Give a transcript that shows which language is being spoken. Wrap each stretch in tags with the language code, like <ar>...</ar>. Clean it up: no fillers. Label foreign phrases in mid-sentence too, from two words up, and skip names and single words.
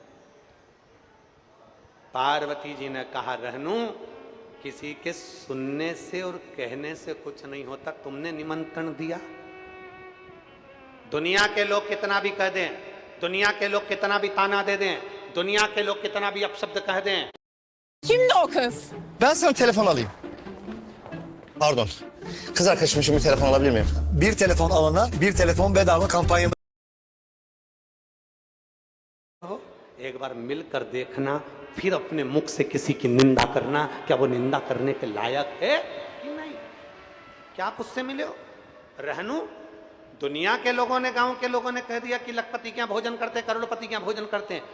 <hi>पार्वती जी ने कहा, रहनु, किसी के सुनने से और कहने से कुछ नहीं होता, तुमने निमंत्रण दिया। दुनिया के लोग कितना भी कह दें, दुनिया के लोग कितना भी ताना दे दें, दुनिया के लोग कितना भी अपशब्द कह दें,</hi> <tr>Kimdi o kız? Ben sana telefon alayım. Pardon. Kız arkadaşım için bir telefon alabilir miyim? Bir telefon alana bir telefon bedava kampanyamız.</tr> <hi>एक बार मिलकर देखना, फिर अपने मुख से किसी की निंदा करना, क्या वो निंदा करने के लायक है कि नहीं? क्या आप उससे मिले हो? रहनु, दुनिया के लोगों ने, गांव के लोगों ने कह दिया कि लखपति क्या भोजन करते, करोड़पति क्या भोजन करते हैं।</hi>